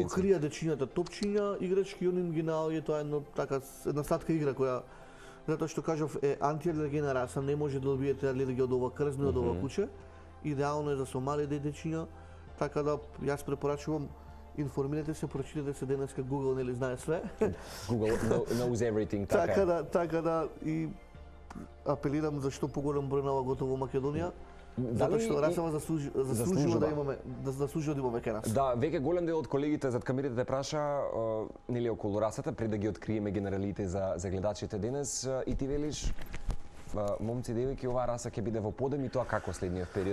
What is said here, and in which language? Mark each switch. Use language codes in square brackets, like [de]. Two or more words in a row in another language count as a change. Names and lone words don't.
[mk] Му кријат дечињата топчиња, играчки, он им ги наоѓа, тоа е една сладка игра која затоа што кажав антиалергена раса, не може да добиете алергија од ова крзно и од ова куче. Идеално е за со мали детечиња, така да јас препорачувам информирате се, прочитате се денеска Google нели знае све. [en] Google knows everything, [mk] така. Така да и апелирам за што поголем број на лагото во Македонија. Затоа што расава заслужува да имаме кај нас. Да, веќе голем дел од колегите зад камерите те праша нели околу расата пред да ги откриеме генералите за гледачите денес и ти велиш момци, девојки, оваа раса ќе биде во подем и тоа како следниот период.